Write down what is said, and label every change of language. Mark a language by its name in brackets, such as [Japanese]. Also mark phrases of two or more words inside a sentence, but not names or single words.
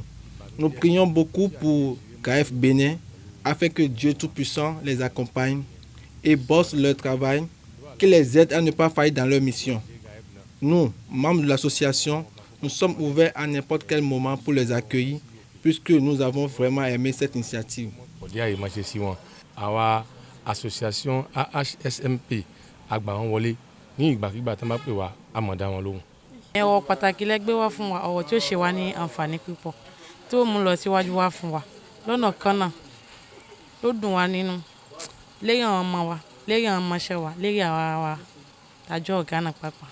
[French] Nous prions beaucoup pour GAF Bénin afin que Dieu Tout-Puissant les accompagne et bosse leur travail, qu'il les aide à ne pas faillir dans leur mission. Nous, membres de l'association, nous sommes ouverts à n'importe quel moment pour les accueillir puisque nous avons vraiment aimé cette initiative. [English] Our association [Yoruba] AHSMP àgbà wọn wọlé ní ìgbàkígbà tí wọ́n bá pè wá a máa dá wọn lóhùn. Ọ̀rọ̀ pàtàkì lẹ́gbẹ́ wá fún wa, ọ̀rọ̀ tí ó ṣe wá ní àǹfààní púpọ̀ tí ó mú lọ síwájú wá fún wa lọ́nà kan náà ló dùn wá nínú lérí àwọn ọmọ wa, lérí àwọn ọmọọṣẹ́ wa, lérí àwa wa tàjọ ọ̀gá náà pàápàá.